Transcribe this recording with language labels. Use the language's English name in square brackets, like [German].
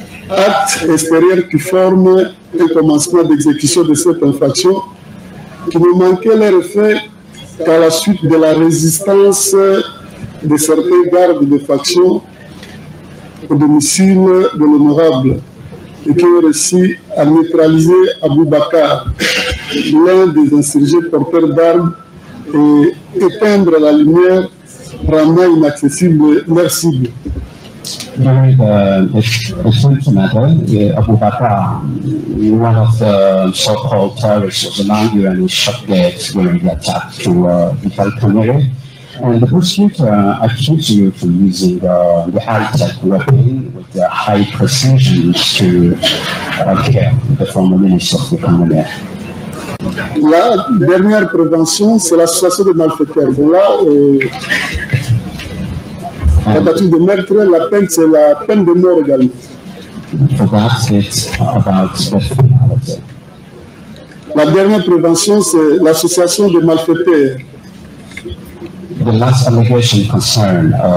[French] Acte extérieur qui forme un commencement d'exécution de cette infraction qui ne manquait leur effet qu'à la suite de la résistance de certains gardes de faction au domicile de l'honorable et qui ont réussi à neutraliser Abou Bakar, l'un des insurgés porteurs d'armes, et éteindre la lumière rendant inaccessible leur cible. [English] During the French matter, Abu Bakr, one of the so-called terrorists of the Langu, and he shot dead during the attack to Vital Kamerhe. And the prosecutor accused you for using the high-tech weapon with the high precision to kill the former minister of the Kamerhe. [French] La dernière prévention, c'est l'association de malfaiteurs. Bon, là, la tentative de meurtre, la peine, c'est la peine de mort également. [English] For that, it's about criminality. [French] La dernière prévention, c'est l'association de malfaiteurs. [English] The last allegation concerned